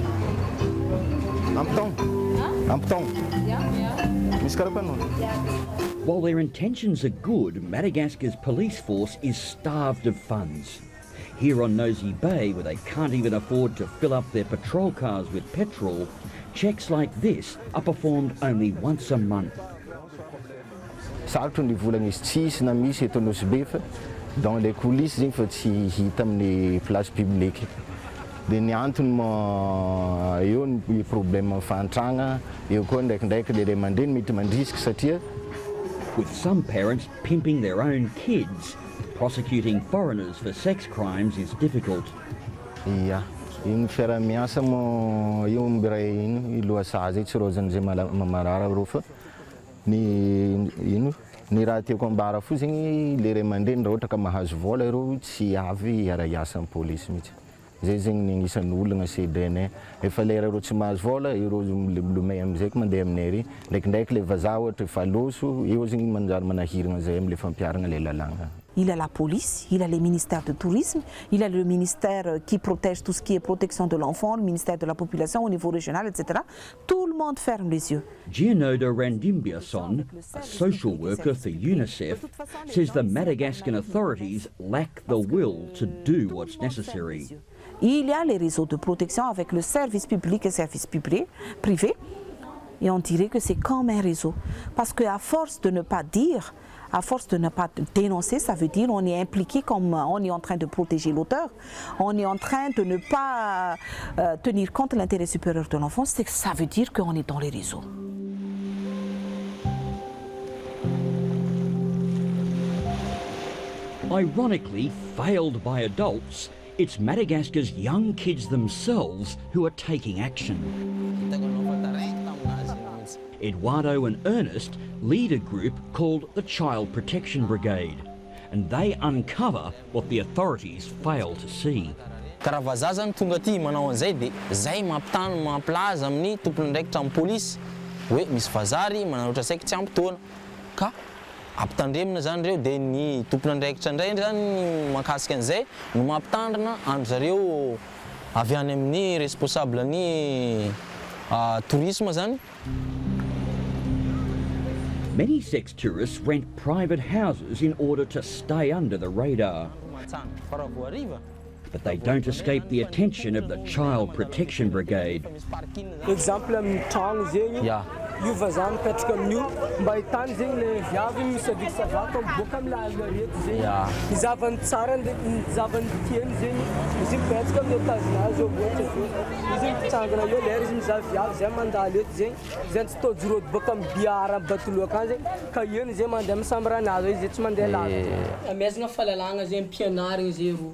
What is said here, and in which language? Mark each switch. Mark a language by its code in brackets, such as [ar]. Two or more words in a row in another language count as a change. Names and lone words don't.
[en] While their intentions are good, Madagascar's police force is starved of funds. Here on Nosy Bay, where they can't even afford to fill up their patrol cars with petrol, checks like this are performed only once a month. [mg] Sarotro ny volagna izy tsisy na misy eto Nosy Be fa [fr] dans les coulisses [mg] zegny fa tsy hita amin'ny [fr] place publique. [mg] Dia ny antony mo eo ny problème fantragna, eo koa ndraikindraiky le ray aman-dreny mety mandrisika satria [en] with some parents pimping their own kids, prosecuting foreigners for sex crimes is difficult. [mg] Ia, iny fiaramiasa mo io mbiray ino iloasazy tsy rozan'izay mamarara rô fa ny raha tiako ambara fo zegny le ray aman-dreny raha ohatra ka mahazo vola ireo tsy avy hiara-hiasa amin'ny polisy mihitsy. Zay zegny ny isan'ny olana CDN efa lera ireo tsy mahazo vola ireo milomay am'izay mandeha aminay ary ndraikindraiky le vazaha ohatra efa loso eo zegny manjary manahirana zay am'le fampiarana le lalàna. [fr] Il a la police, il a les ministères de tourisme, il a le ministère qui protège tout ce qui est protection de l'enfant, le ministère de la population au niveau régional, etc. Tout le monde ferme les yeux. [en] Jeannoda Randimbiarison, a social worker for UNICEF, says the Madagascan authorities lack the will to do what's necessary. [fr] Il y a les réseaux de protection avec le service public et le service privé. Et on dirait que c'est comme un réseau. Parce qu'à force de ne pas dire, à force de ne pas dénoncer, ça veut dire qu'on est impliqué comme on est en train de protéger l'auteur. On est en train de ne pas tenir compte de l'intérêt supérieur de l'enfant. Ça veut dire qu'on est dans les réseaux. [en] Ironically, failed by adults, it's Madagascar's young kids themselves who are taking action. Eduardo and Ernest lead a group called the Child Protection Brigade, and they uncover what the authorities fail to see. [mg] Karavazazan tonga ty manao an'izay dia zay mampilaza amin'ny tompony ndraikitra amin'ny polisy hoe misy vazary mananotra saika tsy ampitoana ka ampitandremina zany reo dia ny tompony ndraikitra indray zany mahakasika an'izay no mampitandrina andro zareo avy any amin'ny responsable ny tourisme zany. [en] Many sex tourists rent private houses in order to stay under the radar. But they don't escape the attention of the Child Protection Brigade. [mg] Exemple amin'ny tragno zegny io vazaha mipetraka amin'io mba hitany zegny le viavy misaviky savaka miboaka amin'ny lalana rehetra zegny ny zavany tsara ny zavany tiany zegny izy mipetraka amin'ny étaginazy eo ohatra izy mitsangana eo lera izy mizaha viavy zay mandaly eto zegny zay tsy tôjirôdy boaka amin'ny biara batolo akany zegny ka eny zay mandeha misambranazy izy tsy mandeha lavitra amezagna fahalalagna zay ampianarigna zay ro.